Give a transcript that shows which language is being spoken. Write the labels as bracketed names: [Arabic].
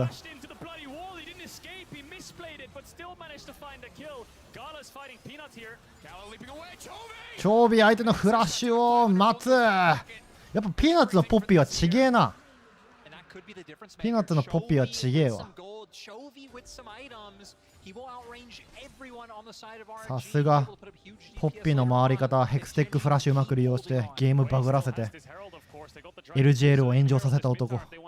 [English] into the bloody wall, he didn't escape, he misplayed it, but still managed to find a kill. Gala's fighting Peanut here. Gala leaping away, Chovy! [Japanese] チョビ相手のフラッシュを待つ。やっぱピーナッツのポッピーはちげえな。 [English] And that could be the difference maker. [Japanese] ピーナッツのポッピーはちげえわ。 [English] Chovy with some items. He will outrange everyone on the side of RNG. [Japanese] さすがポッピーの回り方、ヘクステックフラッシュうまく利用してゲームバグらせて LGL を炎上させた男。